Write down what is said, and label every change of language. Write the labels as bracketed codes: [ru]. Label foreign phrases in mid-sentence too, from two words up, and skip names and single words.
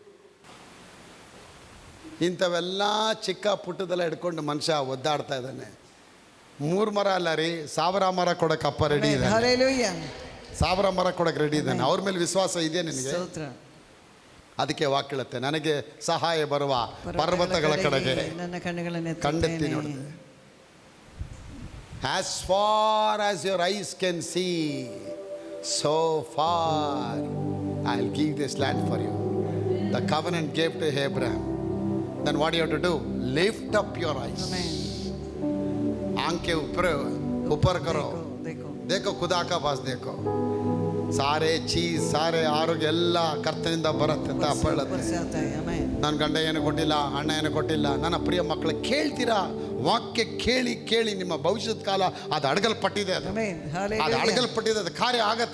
[kn] ಇಂಥವೆಲ್ಲ ಚಿಕ್ಕ ಪುಟ್ಟದೆಲ್ಲ ಹಿಡ್ಕೊಂಡು ಮನುಷ್ಯ ಒದ್ದಾಡ್ತಾ ಇದ್ದಾನೆ. 3 ಮರ ಅಲ್ಲ ರೀ, 1000 ಮರ ಕೊಡೋಕೆ ಅಪ್ಪ ರೆಡಿ ಇದೆ. 1000 ಮರ ಕೊಡೋಕೆ ರೆಡಿ ಇದ್ದಾನೆ. ಅವ್ರ ಮೇಲೆ ವಿಶ್ವಾಸ ಇದೆ ನಿನಗೆ? ಅದಕ್ಕೆ ವಾಕ್ಯ ಹೇಳುತ್ತೆ, ನನಗೆ ಸಹಾಯ ಬರುವ ಪರ್ವತಗಳ ಕಡೆಗೆ ನನ್ನ ಕಣ್ಣುಗಳನ್ನು ಕಣ್ಣೆತ್ತಿ ನೋಡಿದೆ. [en] as far as your eyes can see, so far I'll give this land for you. The covenant gave to Abraham. Then what do you have to do? Lift up your eyes. [hi] आंखें ऊपर करो, देखो खुदा का पास देखो. सारे चीज़, [kn] ಸಾರೇ ಆರೋಗ್ಯ ಎಲ್ಲ ಕರ್ತನಿಂದ ಬರುತ್ತೆ ಅಂತ ಅಪ್ಪ ಹೇಳುತ್ತೆ. ನನ್ನ ಗಂಡ ಏನು ಕೊಟ್ಟಿಲ್ಲ, ಅಣ್ಣ ಏನು ಕೊಟ್ಟಿಲ್ಲ. ನನ್ನ ಪ್ರಿಯ ಮಕ್ಕಳು, ಕೇಳ್ತೀರಾ? ವಾಕ್ಯ ಕೇಳಿ ಕೇಳಿ ನಿಮ್ಮ ಭವಿಷ್ಯದ ಕಾಲ ಅದು ಅಡಗಲ್ಪಟ್ಟಿದೆ. ಅದು ಅಡಗಲ್ಪಟ್ಟಿದೆ, ಅದು ಕಾರ್ಯ ಆಗತ್ತೆ.